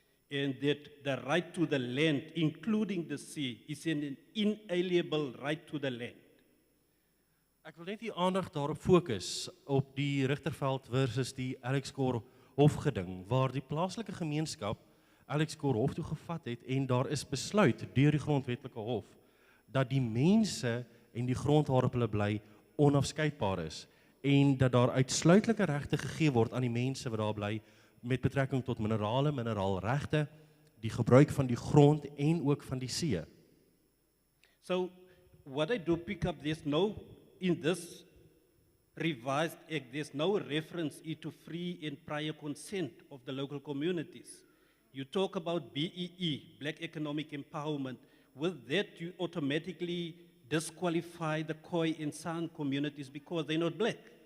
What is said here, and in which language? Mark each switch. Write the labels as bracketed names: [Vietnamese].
[English] And that the right to the land, including the sea, is an inalienable right to the land. [Afrikaans] Ek wil net die aandag daarop fokus op die Richterveld versus die Alex Core hofgeding, waar die plaaslike gemeenskap Alex Core hof toe gevat het en daar is besluit deur die grondwetlike hof dat die mense en die grond waarop hulle bly onafskeidbaar is en dat daar uitsluitlike regte gegee word aan die mense wat daar bly met betrekking tot minerale, mineraalregte, die gebruik van die grond en ook van die see. [English] So what I do pick up, in this revised act, there's no reference to free and prior consent of the local communities. You talk about BEE, Black Economic Empowerment. With that, you automatically disqualify the Khoi and San communities because they're not black.